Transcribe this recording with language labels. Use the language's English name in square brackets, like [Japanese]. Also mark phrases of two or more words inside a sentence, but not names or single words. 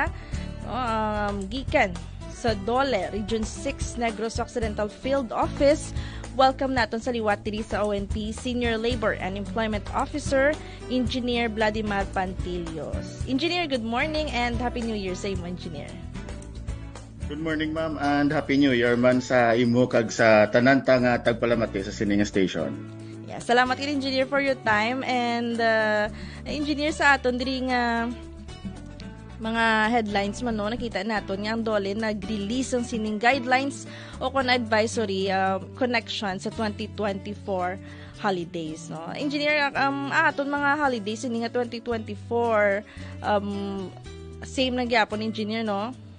[Hiligaynon] Gikan sa Dole, Region 6, Negros Occidental Field Office. Welcome naton sa liwat diri sa ONP Senior Labor and Employment Officer, Engineer Vladimir Pantilios. Engineer, [English] good morning and Happy New Year [Hiligaynon] sa imo, [English] Engineer. Good morning, ma'am, and Happy New Year [Hiligaynon] man sa imo kag sa tanan nga tagpalamati sa Sininga Station. Yeah, salamat kay Engineer [English] for your time [Hiligaynon] and Engineer sa aton diri nga mga headlines man no, nakita naton nga ang Dole nag-release ang sining guidelines o kon advisory connection sa 2024 holidays no. Engineer, aton mga holidays ini nga 2024 same na gyapon, Engineer, no?